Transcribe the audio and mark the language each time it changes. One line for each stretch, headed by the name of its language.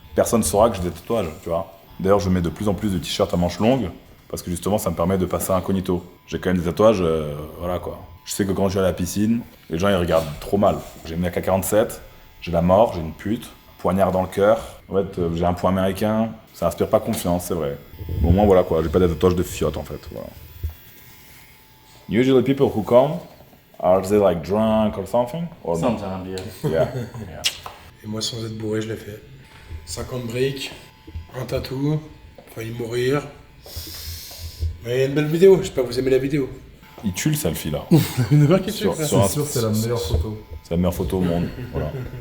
French: Personne ne saura que j'ai des tatouages, tu vois. D'ailleurs, je mets de plus en plus de t-shirts à manches longues, parce que justement, ça me permet de passer incognito. J'ai quand même des tatouages, voilà quoi. Je sais que quand je vais à la piscine, les gens ils regardent trop mal. J'ai une AK-47, j'ai la mort, j'ai une pute, poignard dans le cœur. En fait, j'ai un point américain, ça inspire pas confiance, c'est vrai. Mais au moins, voilà quoi, j'ai pas des tatouages de fiottes en fait. Voilà.
English: Usually people who come, are they like drunk or something? Or no? Sometimes, yeah. Yeah.
French: Et moi, sans être bourré, je l'ai fait. 50 briques, un tatou, failli mourir. Mais il y a une belle vidéo, j'espère que vous aimez la vidéo. Il tue le selfie là. Une vraie qui tue, C'est sûr, c'est la meilleure photo. C'est la meilleure photo au monde, voilà.